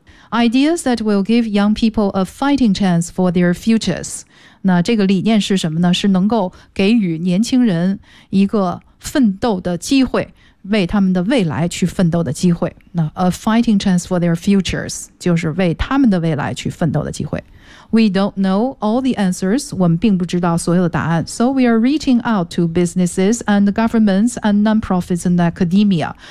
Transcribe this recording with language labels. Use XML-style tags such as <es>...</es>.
<en>Ideas that will give young people a fighting chance for their futures.</en> <zh>那这个理念是什么呢？是能够给予年轻人一个奋斗的机会，为他们的未来去奋斗的机会。那</zh> <en>a fighting chance for their futures</en> <zh>就是为他们的未来去奋斗的机会。</zh> <en>We don't know all the answers.</en> <zh>我们并不知道所有的答案。</zh> <en>So we are reaching out to businesses and governments and nonprofits and academia.</en>